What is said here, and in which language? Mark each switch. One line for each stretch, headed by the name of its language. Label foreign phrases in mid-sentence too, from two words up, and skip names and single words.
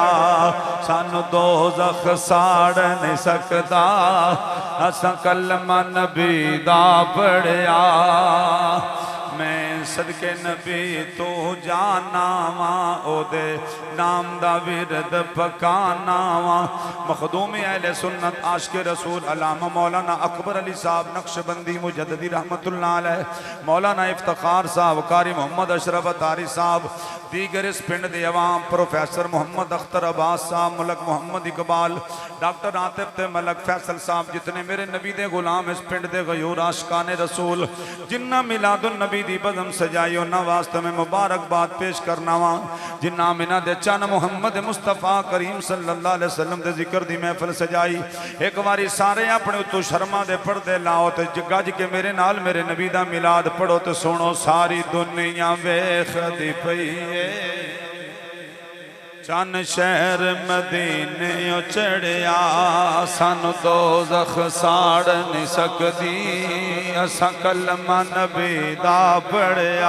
Punjabi: سانوں دوزخ ساڑ نہیں سکدا، اساں کلمہ نبی دا پڑھیا. میں صدقے نبی توں جانا واں، اوہدے نام دا ورد پکانا واں. مخدوم اہلِ سنت عاشق رسول علامہ مولانا اکبر علی صاحب نقشبندی مجددی
Arabic: رحمة الله عليه,
Punjabi: مولانا افتخار صاحب، قاری محمد اشرف عطاری صاحب، دیگر اس پنڈ دے عوام، پروفیسر محمد اختر عباس صاحب، ملک محمد اقبال، ڈاکٹر عاطف تے ملک فیصل صاحب، جتنے میرے نبی دے غلام اس پنڈ دے غیور عاشقانِ رسول، جنہاں میلادالنبی دی بزم سجائی اونہاں واسطے میں مبارکباد پیش کرنا واں. جنہاں مینا دے چن محمد مصطفیٰ کریم
Arabic: صلى الله عليه وسلم
Punjabi: دے ذکر دی محفل سجائی. ایک باری سارے اپنے اتوں شرماں دے پردے لاؤ تے گج کے میرے نال میرے نبی دا میلاد پڑھو تے سنو. ساری دنیا ویکھدی پئی چن شہر مدینے چڑھیا، سانوں دوزخ ساڑ نہیں سکدی، اساں کلمہ نبی دا پڑھیا.